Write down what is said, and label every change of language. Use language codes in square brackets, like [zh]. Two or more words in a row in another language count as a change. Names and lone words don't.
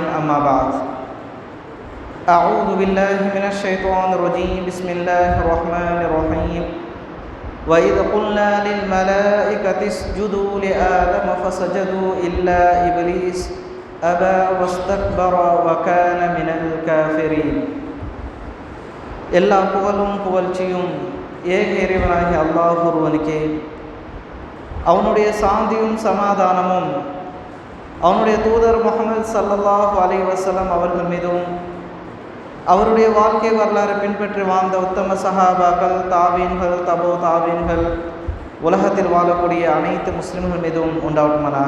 [ar] أما بعد، أعوذ بالله من الشيطان الرجيم. بسم الله الرحمن الرحيم. وَإِذْ قُلْنَا لِلْمَلَائِكَةِ اسْجُدُوا لِآدَمَ فَسَجَدُوا إِلَّا إِبْلِيسَ أَبَى وَاسْتَكْبَرَ وَكَانَ مِنَ الْكَافِرِينَ. [ta] எல்லா புகழும் புகழ்ச்சியும் ஏக இறைவனாகிய அல்லாஹ் ஒருவனுக்கே. அவனுடைய சாந்தியும் சமாதானமும் அவனுடைய தூதர் முஹம்மது [ar] صلى الله عليه وسلم [ta] அவர்கள் மீதும், அவருடைய வாழ்க்கை வரலாறு பின்பற்றி வாழ்ந்த உத்தம சஹாபாக்கள், தாவீன்கள், தபோ தாவீன்கள், உலகத்தில் வாழக்கூடிய அனைத்து முஸ்லிம்கள் மீதும் உண்டாவட்டுமானாக.